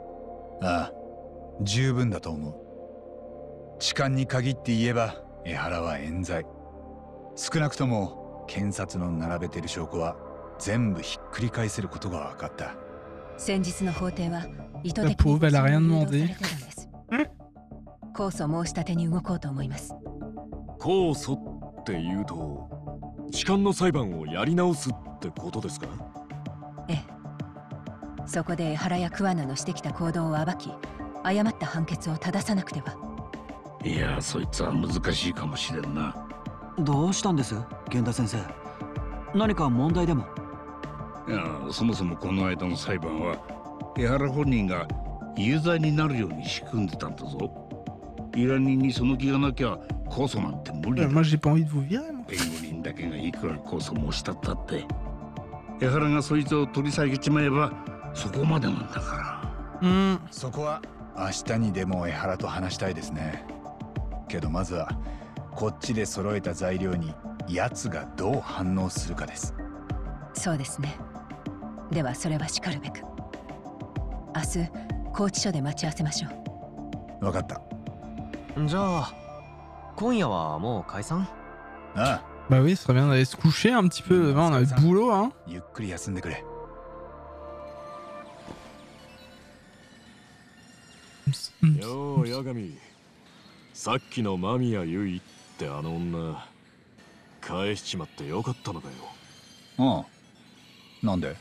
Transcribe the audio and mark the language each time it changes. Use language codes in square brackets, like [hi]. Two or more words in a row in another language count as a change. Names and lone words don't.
[ja] ああ、十分だと思う。痴漢に限って言えば江原は冤罪。少なくとも検察の並べてる証拠は全部ひっくり返せることが分かった。先日の法廷は意図的に [fr] パ uvre, elle a rien demandé. [ja] 控訴申し立てに動こうと思います。控訴っていうと痴漢の裁判をやり直すってことですか？ええ。そこで江原や桑名のしてきた行動を暴き、誤った判決を正さなくては。いや、そいつは難しいかもしれんな。どうしたんです、源田先生？何か問題でも？いや、そもそもこの間の裁判は江原本人が有罪になるように仕組んでたんだぞ。依頼人にその気がなきゃ控訴なんて無理だ。 [fr] Moi j'ai pas envie de vous virer moi. [ja] 弁護人だけがいくら控訴申したったって江原がそいつを取り下げちまえばそこまでなんだから。そこは明日にでも江原と話したいですね。けどまずはこっちで揃えた材料に奴がどう反応するかです。そうですね。ではそれはしかるべく明日拘置所で待ち合わせましょう。分かった。じゃあ今夜はもう解散？ああ。 [fr] Bah oui, ce serait bien d'aller se coucher un petit peu. Demain on a le boulot hein. [ja] ゆっくり休んでくれ。よう、八神。さっきの間宮結衣ってあの女返しちまってよかったのかよ。ああ。なんで？